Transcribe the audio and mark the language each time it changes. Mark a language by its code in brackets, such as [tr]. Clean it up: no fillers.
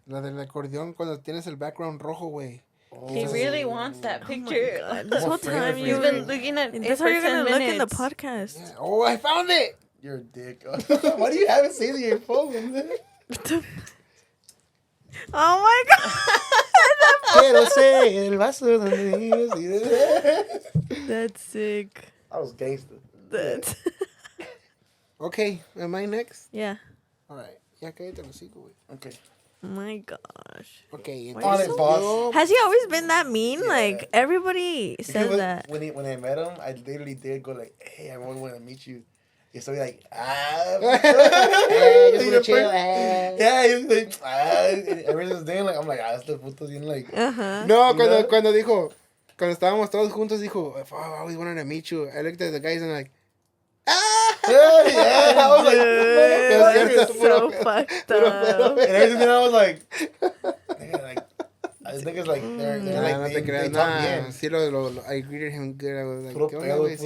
[es] La del acordeón cuando tienes el background rojo, güey. [en] Oh. He really wants that picture. Oh this whole time you've been looking at it. That's how you're going to look in the podcast. Yeah. Oh, I found it! You're a dick. Why do you have it saved in your phone? Oh my god. [es] Quiero ser el vaso donde [en] That's sick. I was gangster. That's Okay, am I next? yeah. Alright. [es] Ya cállate el hocico, güey. [en] Okay. Oh my gosh. Okay. On it, boss. Has he always been that mean? Yeah. Like, everybody says that. When I met him, I literally did go like, hey, I want to meet you. [es] Y estoy like, [en] Hey, just wanna chill. Yeah, he was like, ever since then, like, I'm like, [es] este puto tiene [en] like. [es] No, cuando dijo, cuando estábamos todos juntos, dijo, [en] oh, I always wanted to meet you. I looked at the guys and like, Yeah, I was like, You're so fucked up. and everything I was like, nigga, like, I think it's like, they're like, [es] no te creas, [en] talk bien. [es] Sí, [en] I greeted him good. I was like, [es] Puro ¿qué onda, pedo, güey?